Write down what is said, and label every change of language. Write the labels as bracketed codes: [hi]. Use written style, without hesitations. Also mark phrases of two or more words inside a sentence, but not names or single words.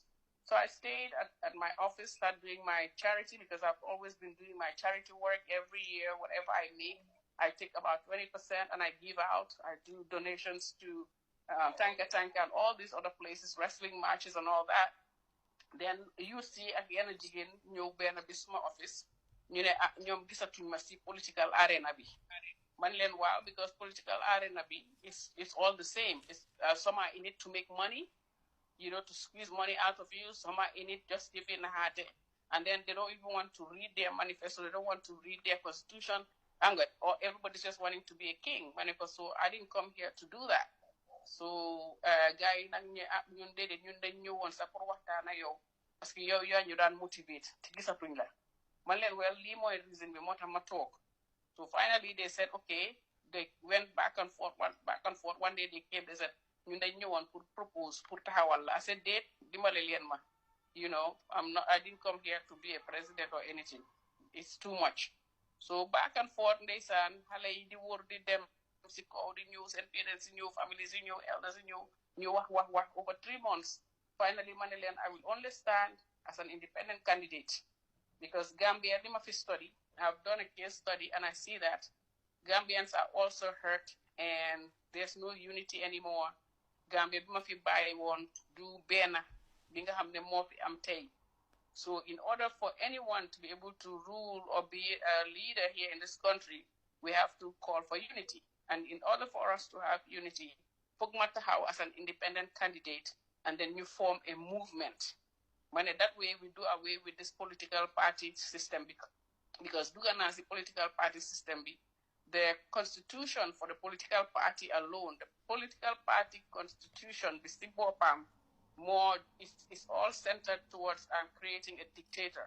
[en] So I stayed at my office, started doing my charity because I've always been doing my charity work every year. Whatever I make, I take about 20% and I give out. I do donations to Tanka and all these other places, wrestling matches and all that. Then you see at the end of the new Ben Bisma office, you know, [wo] ñoom gisatuñ ma ci political arena bi. Man leen waaw [en] because political arena bi is all the same. It's some are in it to make money, you know, to squeeze money out of you. Some are in it just giving a heart. And then they don't even want to read their manifesto. They don't want to read their constitution. Or everybody's just wanting to be a king. So I didn't come here to do that. [wo] So gars yi nag ñun déedéet ñun dañ ñëwoon sax pour waxtaan ak yow [fr] parce que [wo] yow yaa ñu daan motivate te gisatuñ la man leen well lii mooy reason bi moo tax ma toog [en] so finally they said okay they went back and forth one day they came they said [wo] ñun dañ ñëwoon pour propose pour taxawal la [en] I said [wo] déet dimbale leen ma [en] you know I didn't come here to be a president or anything it's too much so back and forth [wo] ndeysaan xale yi di wóor di dem si kaw di ñëw seen parents yi ñëw families yi ñëw elders yi ñëw wax [en] over 3 months finally [wo] ma ne leen [en] I will only stand as an independent candidate because Gambia [wo] li ma fi [en] study I've done a case study and I see that Gambians are also hurt and there's no unity anymore [wo] Gambia bi ma fi bàyyi woon du benn bi nga xam ne moo fi am tey [en] so in order for anyone to be able to rule or be a leader here in this country we have to call for unity. And in order for us to have unity, Pogmatahaw as an independent candidate, and then you form a movement. When that way we do away with this political party system because Duganasi political party system, the constitution for the political party alone, the political party constitution, more is all centered towards creating a dictator.